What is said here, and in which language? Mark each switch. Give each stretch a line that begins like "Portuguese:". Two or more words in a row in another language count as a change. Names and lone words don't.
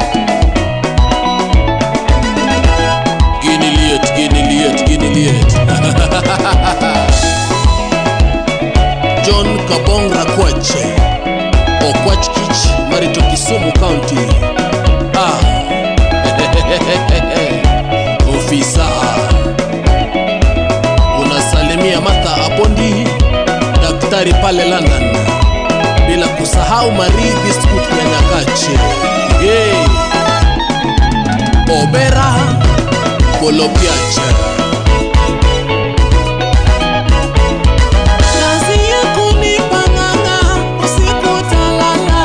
Luo (Kenya and Tanzania): Giniliet John Kabong Rakwache Okwach Kich Marito Kisumu County
Swahili: Ofisa unasalimia Martha Apondi daktari pale London, bila kusahau Marie Biscuit ya Nyakache hey. Obera Polopiacha Kazi yako ni panganga, usiku utalala.